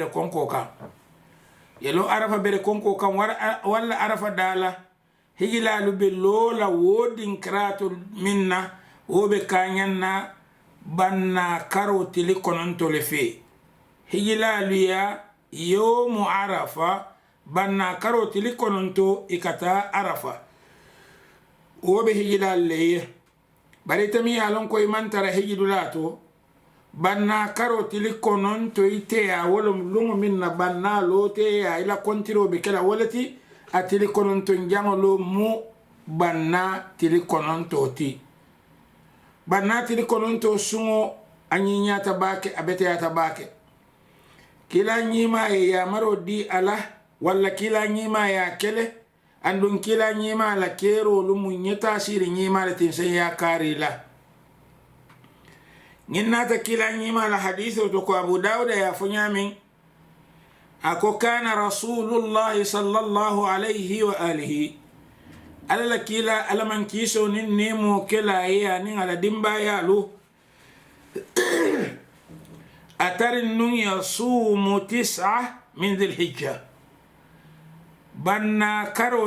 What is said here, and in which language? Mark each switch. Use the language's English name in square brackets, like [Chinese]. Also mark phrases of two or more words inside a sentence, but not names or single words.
[Mandingo] konko kan yelo arafa bere konko kan wala arafa dala hijilalu be lola wodin krato minna wobe kanyanna banna karo tili kononto le fe hijilalu ya yomu arafa banna karo tili kononto ikata arafa wobe hijilal leye bari tami alon ko imantara hijidulato banna karo tili kononto ite ya wolum lungu minna banna lote ya ila kontiro be kala wolati atili kononto njango lo mu banna tili kononto ti banna tili kononto sungo anyinya tabake abete ya tabake kila nyima ya maro di ala wala kila nyima ya kele andun kila nyima la kero lumu nyeta siri nyima la tinsen ya karila nginata kila nyima la hadithu to ko Abu Dawud ya funyamin ako kana Rasulullah [Arabic] صلى الله عليه وآله [Mandingo] ala kila alaman kiso nin nemo kela ya nin ala dimba ya lu atarin nun yasumu [Arabic] 9 من ذي الحجة [Mandingo] banna karo